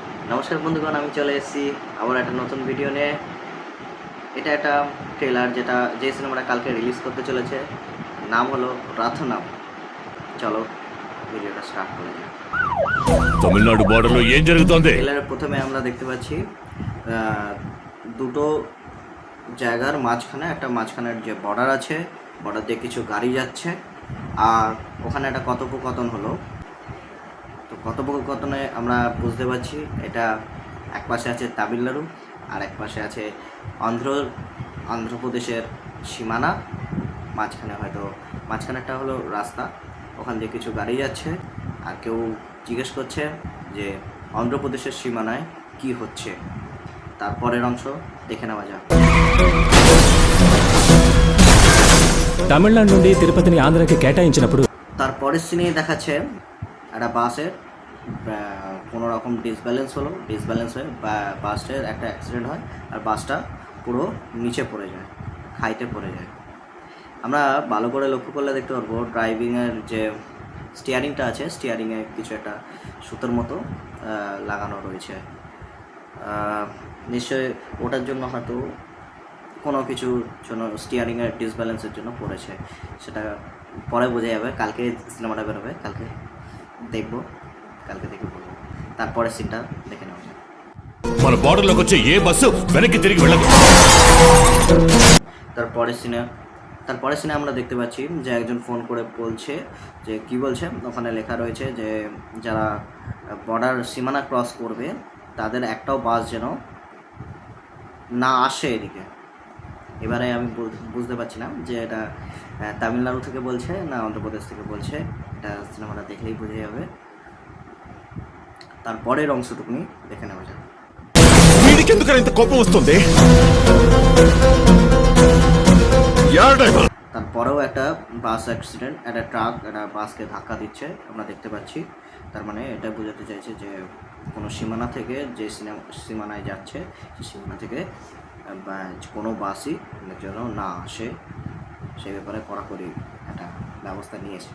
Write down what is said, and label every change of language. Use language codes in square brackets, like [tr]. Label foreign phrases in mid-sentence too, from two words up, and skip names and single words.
[bn] নমস্কার বন্ধুগণ, আমি চলে এসেছি আবার একটা নতুন ভিডিও নিয়ে। এটা একটা ট্রেলার যে সিনেমাটা কালকে রিলিজ করতে চলেছে, নাম হলো রাথনাম। চলো ভিডিওটা স্টার্ট করা যাক। [te] తమిళనాడు బోర్డర్లో ఏం జరుగుతోంది? [bn] ট্রেলারের প্রথমে আমরা দেখতে পাচ্ছি দুটো জায়গার মাঝখানের যে বর্ডার আছে, বর্ডার দিয়ে কিছু গাড়ি যাচ্ছে, আর ওখানে একটা কথোপকথন হলো। তো কথোপকথনে আমরা বুঝতে পারছি এটা এক পাশে আছে তামিলনাড়ু আর এক পাশে আছে অন্ধ্রপ্রদেশের সীমানা। মাঝখানেরটা হলো রাস্তা, ওখান দিয়ে কিছু গাড়ি যাচ্ছে, আর কেউ জিজ্ঞেস করছে যে অন্ধ্রপ্রদেশের সীমানায় কি হচ্ছে। তারপরের অংশ দেখে নেওয়া যাক। [te] తమిళనాడు నుండి తిరుపతిని ఆంధ్రాకి కేటాయించినప్పుడు [bn] তারপরের সিনে দেখাচ্ছে একটা বাসের কোনো রকম ডিসব্যালেন্স হয়ে বাসটার একটা অ্যাক্সিডেন্ট হয়, আর বাসটা পুরো নিচে পড়ে যায়, খাইতে পড়ে যায়। আমরা ভালো করে লক্ষ্য করলে দেখতে পারবো ড্রাইভিংয়ের যে স্টিয়ারিংটা আছে, স্টিয়ারিংয়ে কিছু একটা সুতোর মতো লাগানো রয়েছে। নিশ্চয়ই ওটার জন্য হয়তো কোনো কিছুর জন্য স্টিয়ারিংয়ের ডিসব্যালেন্সের জন্য পড়েছে, সেটা পরে বোঝা যাবে। কালকে সিনেমাটা বেরোবে, কালকে দেখে বলবো। তারপরে সিনটা দেখে নেওয়া যায়। [te] మన బోర్డర్లోకి వచ్చే ఏ బస్సు వెనక్కి తిరిగి వెళ్ళదు। [bn] তারপরে সিনে আমরা দেখতে পাচ্ছি যে একজন ফোন করে বলছে যে কি বলছে, ওখানে লেখা রয়েছে যে যারা বর্ডার সীমানা ক্রস করবে তাদের একটাও বাস যেন না আসে এদিকে। এবারে আমি বুঝতে পারছি না যে এটা তামিলনাড়ু থেকে বলছে না অন্ধ্রপ্রদেশ থেকে বলছে, এটা সিনেমাটা দেখলেই বোঝা যাবে। তারপরের অংশটুকুনি দেখে নেওয়া যাবে। [te] వీడికి ఎందుకని ఇంత కోపం వస్తుంది? యార్ డ్రైవర్ [bn] তারপরেও একটা বাস অ্যাক্সিডেন্ট, একটা ট্রাক একটা বাসকে ধাক্কা দিচ্ছে আমরা দেখতে পাচ্ছি। তার মানে এটা বোঝাতে চাইছে যে কোনো সীমানা থেকে যে সীমানায় যাচ্ছে সেই সীমানা থেকে কোনো বাসই যেন না আসে, সেই ব্যাপারে কড়াকড়ি একটা ব্যবস্থা নিয়েছে।